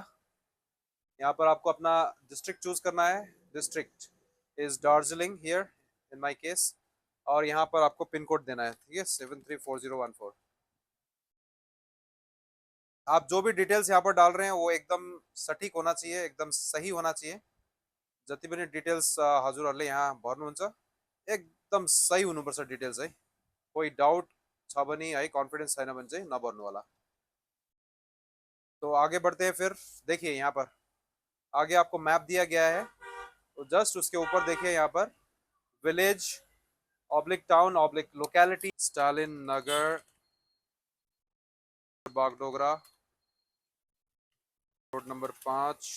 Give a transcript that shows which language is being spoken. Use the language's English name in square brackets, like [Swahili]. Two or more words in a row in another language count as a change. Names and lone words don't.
[Hindi] यहाँ पर आपको अपना [English] district choose [Hindi] करना है। [English] district is Darjeeling here in my case. [Hindi] और यहाँ पर आपको पिन कोड देना है, ठीक है, 734014। आप जो भी डिटेल्स यहाँ पर डाल रहे हैं वो एकदम सटीक होना चाहिए, एकदम सही होना चाहिए। [Nepali] जति पनि डिटेल्स हजुरहरूले यहाँ भर्नुहुन्छ एकदम सही हुनुपर्छ डिटेल्स है। कोही डाउट छ भने है, कन्फिडेंस छैन भने चाहिँ नभर्नु होला। [Hindi] तो आगे बढ़ते हैं फिर। देखिए यहाँ पर आगे आपको मैप दिया गया है, तो जस्ट उसके ऊपर देखिए यहाँ पर [English] village oblique town oblique locality [Hindi] स्टालिन नगर बागडोगरा रोड नंबर 5।